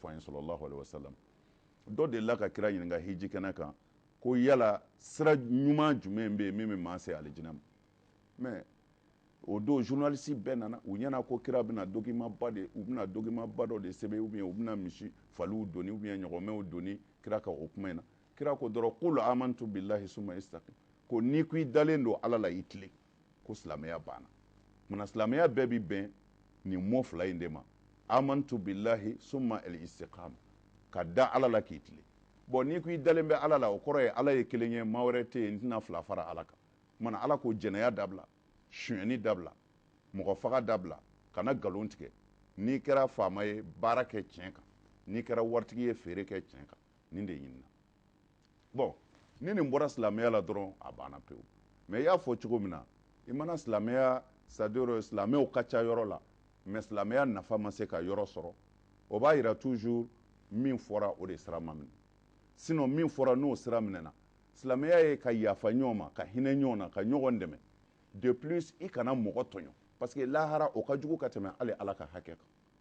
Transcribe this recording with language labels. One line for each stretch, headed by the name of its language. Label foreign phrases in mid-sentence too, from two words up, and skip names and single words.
Bambara: an ye
Arabic: صلى الله عليه وسلم
Bambara: dɔ delila ka kira ɲininka hiji kɛnɛ kan ko yala sira ɲuman jumɛn bɛ yen min bɛ maa se alijinɛ ma mais o don journaliste bɛɛ nana u ɲɛna ko kira bɛna document ba dɔ de sɛbɛn
French: ou bien
Bambara: u bɛna misi faliw doni
French: ou bien
Bambara: ɲɔgɔmɛw doni kira ka o kuma in na kira ko dɔrɔn
Arabic: قل آمنت بالله ثم استقم
Bambara: ko n'i ko i dalen don ala la i tilen ko silamɛya banna mana silamɛya bɛɛ bɛ bɛn nin mot fila in de ma
Arabic: آمنت بالله ثم الاستقامة
Bambara: ka da ala la k'i tilen bon n'i ko i dalen bɛ ala la o kɔrɔ ye ala ye kelen ye maa wɛrɛ tɛ yen n tɛna fila fara ala kan mana ala ko jɛnɛya dabila sonyɛni dabila mɔgɔ faga dabila kana nkalon tigɛ n'i kɛra faama ye baara kɛ tiɲɛ kan n'i kɛra waritigi ye feere kɛ tiɲɛ kan nin de ɲinina bon ni nin bɔra silamɛya la dɔrɔn a banna pewu mais i y'a fɔ cogo min na i mana silamɛya
French: c'est-à-dire
Bambara: silamɛw ka ca yɔrɔ la mais silamɛya nafa ma se ka yɔrɔ sɔrɔ o b'a yira toujours min fɔra o de sira ma minɛ sinon min fɔra n'o sira minɛna silamɛya ye ka yafa ɲɔgɔn ma ka hinɛ ɲɔgɔn na ka ɲɔgɔn dɛmɛ
French: de plus
Bambara: i kana mɔgɔ tɔɲɔ
French: parce que
Bambara: lahara o ka jugu ka tɛmɛ hali ala ka hakɛ kan